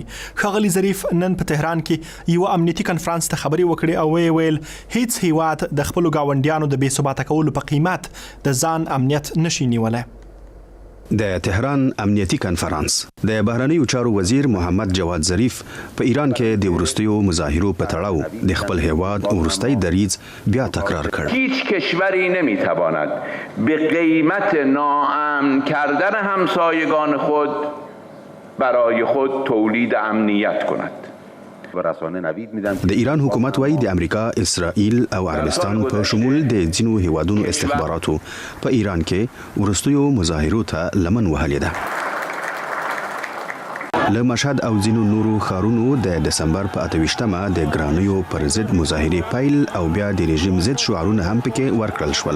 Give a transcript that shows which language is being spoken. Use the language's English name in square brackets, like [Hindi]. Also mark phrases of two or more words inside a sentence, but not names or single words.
[Pashto] ښاغلي ظریف نن په تهران کې یو امنیتي کنفرانس ته خبرې وکړې او ویل هیڅ هېواد د خپلو ګاونډیانو د بې ثباته کولو په قیمت د ځان امنیت نشي نیولی. د تهران امنیتي کنفرانس د بهرنیو چارو وزیر محمد جواد ظریف په ایران کې د ورستیو مظاهرو په تړاو د خپل هېواد ورستی دریځ بیا تکرار کړ. [Persian] هیچ کشوری نمیتواند به قیمت ناامن کردن همسایگان خود برای خود تولید امنیت کند. [Pashto] د ایران حکومت وايي د امریکا، اسرائیل او عربستان په شمول د ځینو هېوادونو استخباراتو په ایران کې ورستیو مظاهرو ته لمن وهلې ده. له مشهد او ځینو نورو ښارونو د دسمبر په 28مه د ګرانیو پر ضد مظاهرې پیل او بیا د رژیم ضد شعارونه هم پکې ورکړل شول.